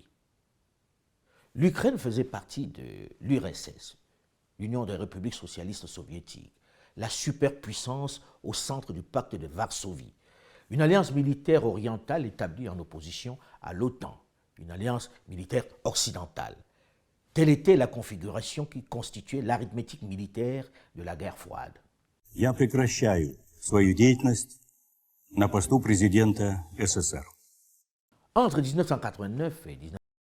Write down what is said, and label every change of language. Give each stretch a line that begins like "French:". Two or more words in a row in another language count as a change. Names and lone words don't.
French: L'Ukraine faisait partie de l'URSS, l'Union des républiques socialistes soviétiques, la superpuissance au centre du pacte de Varsovie, une alliance militaire orientale établie en opposition à l'OTAN, une alliance militaire occidentale. Telle était la configuration qui constituait l'arithmétique militaire de la guerre froide.
Russian: Я прекращаю свою деятельность на посту президента СССР.
French: Entre 1989 et